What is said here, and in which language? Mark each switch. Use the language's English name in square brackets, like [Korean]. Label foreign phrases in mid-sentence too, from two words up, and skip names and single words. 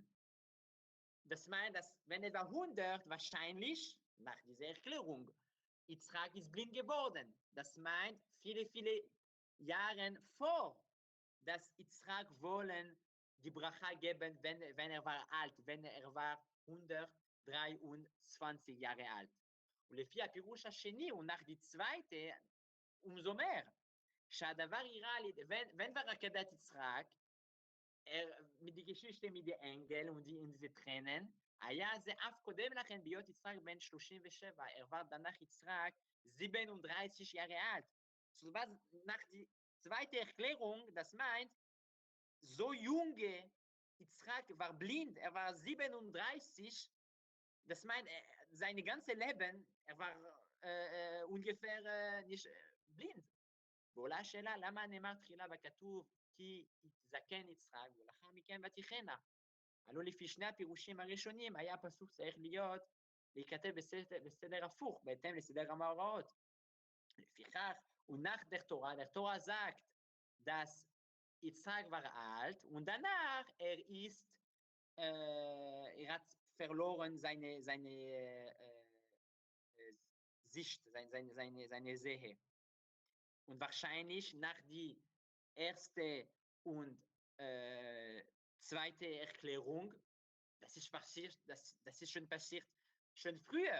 [German] Das meint, dass wenn war 100, wahrscheinlich, nach dieser Erklärung, Izchak ist blind geworden. Das meint, viele Jahre vor, dass Izchak wollen die Bracha geben, wenn war alt, wenn war 123 Jahre alt. [Hebrew] Und לפי הפירוש השני, [German] nach die zweite, umso mehr. [Hebrew] שהדבר יראה לי, [German] wenn war [Hebrew] עקדת יצחק, [German] mit der Geschichte mit den Engeln und diese Tränen, [Hebrew] היה זה אף קודם לכן בהיות יצחק בן 37, [German] war danach Izchak 37 Jahre alt. So was nach die zweite Erklärung, das meint, so junge Izchak war blind, war 37, das meint, sein ganzes Leben, war ungefähr nicht blind. [Hebrew] ועולה השאלה, למה נאמר תחילה וכתוב כי יזקן יצחק ולאחר מכן ותחנה? הלא לפי שני הפירושים הראשונים היה הפסוק צריך להיכתב בסדר הפוך, בהתאם לסדר המאורעות. לפיכך, [German] nach der Tora sagt, dass Izchak war alt und danach hat verloren seine Sicht, seine Sehe. Und wahrscheinlich nach die erste und zweite Erklärung, das ist schon passiert, schon früher.